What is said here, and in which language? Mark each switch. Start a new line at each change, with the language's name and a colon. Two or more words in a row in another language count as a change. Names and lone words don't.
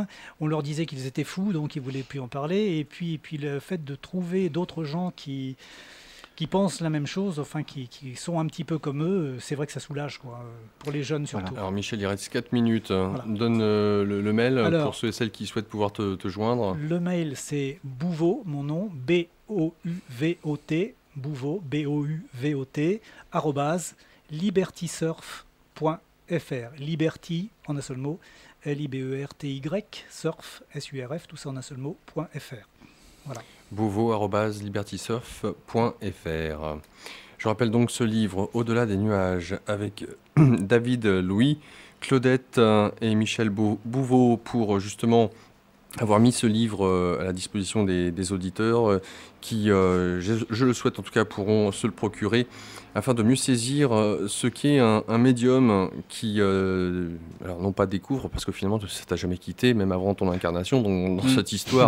French: On leur disait qu'ils étaient fous, donc ils ne voulaient plus en parler. Et puis le fait de trouver d'autres gens qui pensent la même chose, enfin qui sont un petit peu comme eux, c'est vrai que ça soulage, quoi, pour les jeunes surtout. Alors Michel, il reste 4 minutes. Voilà. Donne le mail. Alors, pour ceux et celles qui souhaitent pouvoir te joindre. Le mail, c'est Bouvot, mon nom, B-O-U-V-O-T, Bouvot, B-O-U-V-O-T, @libertysurf.fr. Liberty, en un seul mot, L-I-B-E-R-T-Y, surf, S-U-R-F, tout ça en un seul mot, .fr. Voilà. Bouvot@libertysurf.fr. Je rappelle donc ce livre Au-delà des nuages avec David Louis, Claudette et Michel Bouvot pour justement avoir mis ce livre à la disposition des auditeurs qui, je le souhaite en tout cas, pourront se le procurer afin de mieux saisir ce qu'est un médium qui, alors non pas découvre, parce que finalement ça t'a jamais quitté, même avant ton incarnation dans cette histoire.